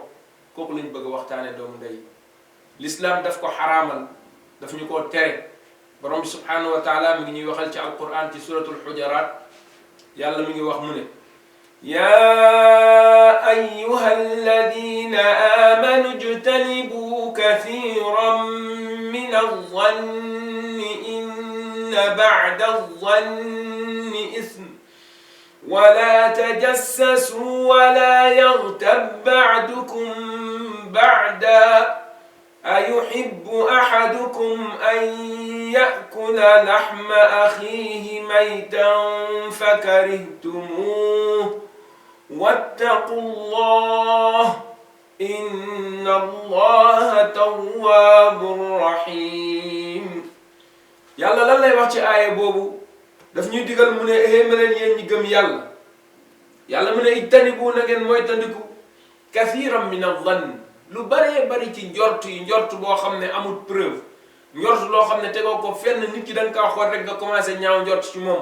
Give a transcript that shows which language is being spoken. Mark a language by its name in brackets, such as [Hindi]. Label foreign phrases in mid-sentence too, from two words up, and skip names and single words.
[Wolof] kooku lañ bëgg a waxtaane doomu ndey. l'islam daf ko xaraamal daf ñu koo tere. borom bi [Arabic] سبحانه وتعالى [Wolof] mi ngi ñuy waxal ci alquran ci [Arabic] سورة الحجرات [Wolof] yàlla mi ngi wax mu ne [Arabic] يا أيها الذين آمنوا اجتنبوا كثيرا من الظن إن بعض الظن إثم ولا تجسسوا ولا يغتب بعضكم بعدا أيحب أحدكم أن يأكل لحم أخيه ميتا فكرهتموه واتقوا الله إن الله تواب رحيم. [Wolof] يلا lan lay wax ci aaya boobu daf ñuy digal mu ne éemaleen yéen ñi gëm yàlla. yàlla mu ne ijtanibu na ngeen mooy tandiku [Arabic] كثيرا من الظن [Wolof] lu baree bari ci njort yi njort boo xam ne amul preuve. njort loo xam ne tegoo ko fenn nit ki da nga kaa xool rek nga commencé ñaaw njort ci moom.